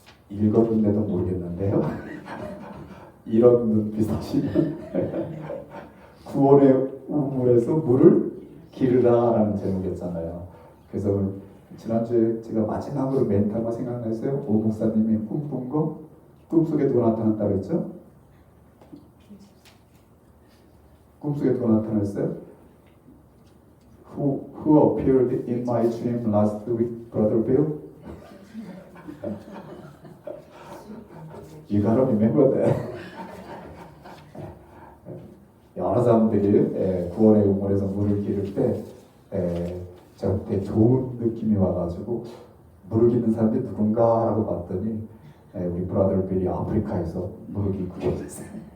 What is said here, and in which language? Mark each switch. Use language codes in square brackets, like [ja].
[ko] 읽었는데도 모르겠는데요. 이런 눈빛 하시면 구원의 우물에서 물을 기르라 라는 제목이었잖아요. 그래서 지난주에 제가 마지막으로 멘트가 생각났어요. 오 목사님이 꿈꾼 거 꿈속에 누가 나타났다고 했죠? 꿈속에 누가 나타났어요? [en] Who appeared in my dream last week, Brother Bill? You gotta remember that. [ko] 여러 사람들이 구원의 우물에서 물을 기를 때 저한테 좋은 느낌이 와가지고 물을 기는 사람들이 누군가 라고 봤더니 우리 브라더 빌이 아프리카에서 물을 기고 계셨어요.